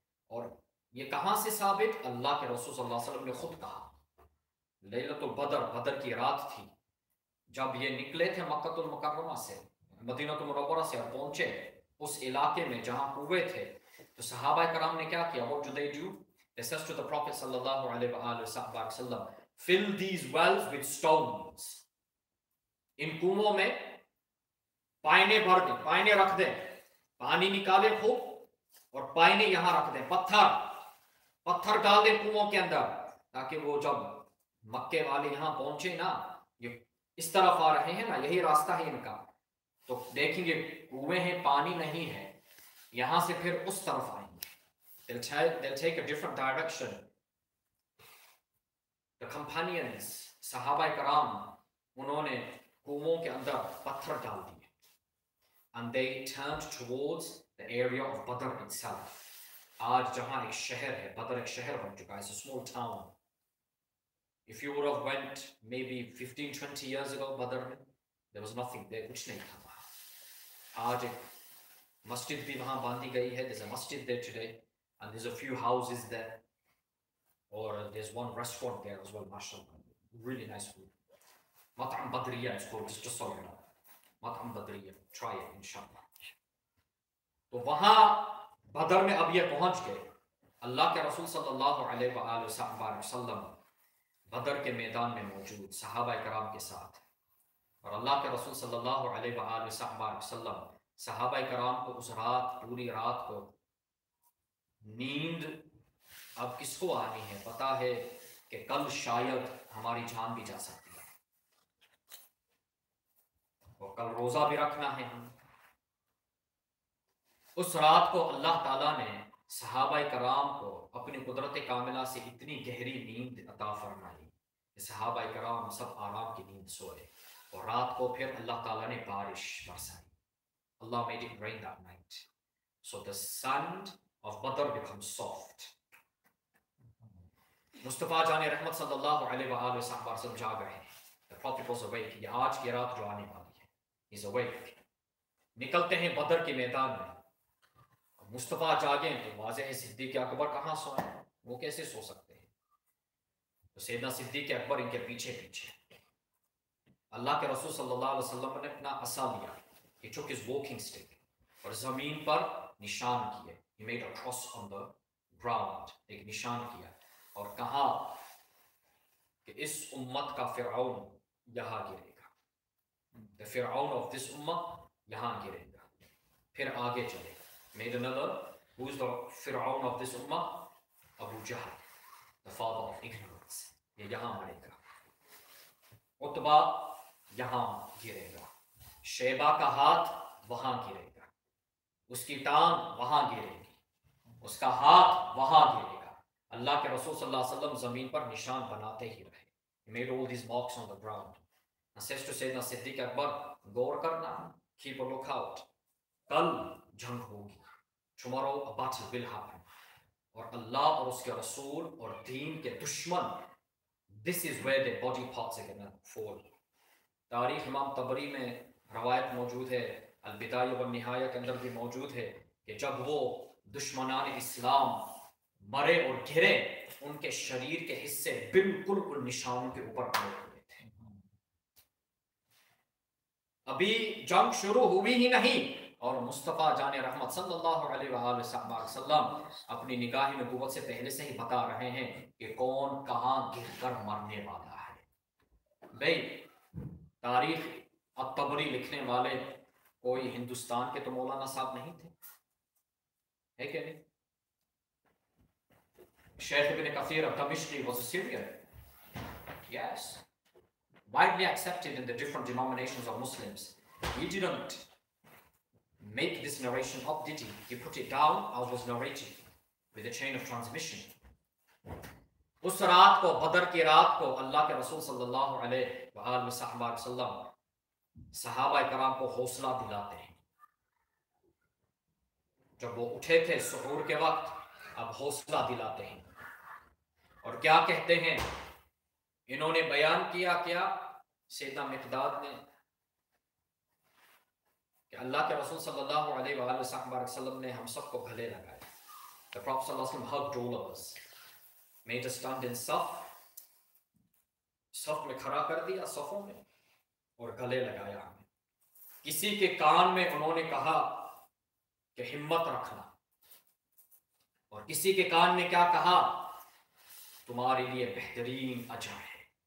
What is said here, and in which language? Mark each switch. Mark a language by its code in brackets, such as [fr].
[hi] और ये कहां से साबित? अल्लाह के रसूल सल्लल्लाहु अलैहि वसल्लम ने खुद कहा। लैलतुल बदर, बदर की रात थी, जब ये निकले थे मक्कतुल मुकर्रमा से, मदीनतुल मुनव्वरा से, और पहुंचे उस इलाके में जहां कुएं थे, तो सहाबा कराम ने क्या किया? [en] What do they do? They said to the Prophet sallallahu alaihi wasallam, fill these wells with stones. [hi] इन कुओं में पाइने भर दें, पाइने रख दें, पानी निकाले खूब और पाइने यहां रख दें, पत्थर डाल दें कुओं के अंदर, ताकि वो जब मक्के वाले यहां पहुंचे ना, ये इस तरफ आ रहे हैं ना, यही रास्ता है इनका, तो देखेंगे कुएं हैं, पानी नहीं है, यहां से फिर उस तरफ आएंगे। [en] They'll take a different direction. The companions, सहाबा कराम, [hi] उन्होंने कुओं के अंदर पत्थर डाल दिए, [en] and they turned towards the area of Badr itself. [hi] आज जहां एक शहर है, बदर एक शहर बन चुका है, [en] it's a small town. If you would have went maybe 15-20 years ago, Badr में there was nothing there, [hi] कुछ नहीं था वहां। आज एक मस्जिद भी वहां बांधी गई है, [en] there's a masjid there today, and there's a few houses there, or there's one restaurant there as well, mashallah, really nice food. Mat'am Badriya is called, just so you know, Mat'am Badriya, try it inshallah. [hi] तो वहां बदर में अब ये पहुंच गए। अल्लाह के रसूल सल्लल्लाहु अलैहि वसल्लम बदर के मैदान में मौजूद सहाबा कराम के साथ, और अल्लाह के रसूल सल्लल्लाहु अलैहि वसल्लम सहाबा कराम को उस रात, पूरी रात को नींद अब किसको आनी है? पता है कि कल शायद हमारी जान भी जा सकती है, और कल रोजा भी रखना है हम। उस रात को अल्लाह ताला ने सहाबा कराम को अपनी कुदरत कामिला से इतनी गहरी नींद अता फरमाई कि सहाबा कराम सब आराम की नींद सोए, और रात को फिर अल्लाह ताला ने बारिश बरसाई। [en] Allah made it rain that night, so the sand of Badr becomes soft. [hi] Mustafa जाने रहमत सल्लल्लाहु अलैहि वसल्लम जाग रहे हैं। [en] The Prophet was awake. [hi] ये आज की रात जो आने वाली है, [en] he's awake. [hi] निकलते हैं बदर के मैदान में। मुस्तफ़ा जागे तो वाज़ेह है सिद्दीक़ अकबर कहाँ सोए, वो कैसे सो सकते हैं? तो सैयदना सिद्दीक़ अकबर इनके पीछे पीछे। अल्लाह के रसूल सल्लल्लाहु अलैहि वसल्लम ने अपना असा लिया, [en] he took his walking stick, [hi] और ज़मीन पर निशान किए, [en] he made a cross on the ground, [hi] एक निशान किया, और कहा कि इस उम्मत का फिरऔन यहाँ गिरेगा, [en] the Fir'aun of this ummah [hi] यहाँ गिरेगा, फिर आगे चलेगा। [en] Made another, who is the Fir'aun of this ummah? Abu Jahl, the father of ignorance, [hi] ये यहाँ मरेगा। उतबा यहाँ गिरेगा, शेबा का हाथ वहां गिरेगा, उसकी टांग वहां गिरेगी, उसका हाथ वहां गिरेगा। अल्लाह के रसूल सल्लल्लाहु अलैहि वसल्लम जमीन पर निशान बनाते ही रहे। [en] He made all these marks on the ground. And says to Sayyidina Siddiq Akbar, [hi] गौर करना, [en] keep a lookout, [hi] कल जंग होगी, [en] tomorrow a battle will happen, [hi] और अल्लाह और उसके रसूल और दीन के दुश्मन, [en] this is where their body parts are gonna fall. [hi] तारीख इमाम तबरी में रवायत मौजूद है, अल-बिदाया व निहाया के अंदर भी मौजूद है कि जब वो दुश्मनान इस्लाम मरे और गिरे, उनके शरीर के हिस्से बिल्कुल उन निशानों के ऊपर पड़े हुए थे। अभी जंग शुरू हुई ही नहीं, और मुस्तफ़ा जाने रहमत सल्लल्लाहु अलैहि वसल्लम अपनी निगाह नबूवत से पहले से ही बता रहे हैं कि कौन कहाँ गिरकर मरने वाला है। भाई तारीख अब तबरी लिखने वाले कोई हिंदुस्तान के तो मौलाना साहब नहीं थे, है क्या नहीं? [en] Shaykh ibn Kathir al-Damishqi was a Syrian. Yes. Widely accepted in the different denominations of Muslims. He didn't make this narration up, did he? He put it down as was narrated with a chain of transmission. [hi] उस रात को, बदर की रात को, अल्लाह के रसूल सल्लल्लाहु अलैहि वसल्लम सहाबा कराम को हौसला दिलाते हैं। जब वो उठे थे सुहूर के वक्त, अब हौसला दिलाते हैं और क्या कहते हैं? इन्होंने बयान किया क्या सैयदना मिक़दाद ने कि अल्लाह के रसूल सल्लल्लाहु अलैहि वसल्लम ने हम सबको गले लगाया। [en] The Prophet sallallahu alaihi wasallam hugged all of us, made us stand in [hi] सफ में खड़ा कर दिया, सफों में, और गले लगाया हमें। किसी के कान में उन्होंने कहा कि हिम्मत रखना, और किसी के कान में क्या कहा? तुम्हारे लिए बेहतरीन अजर है।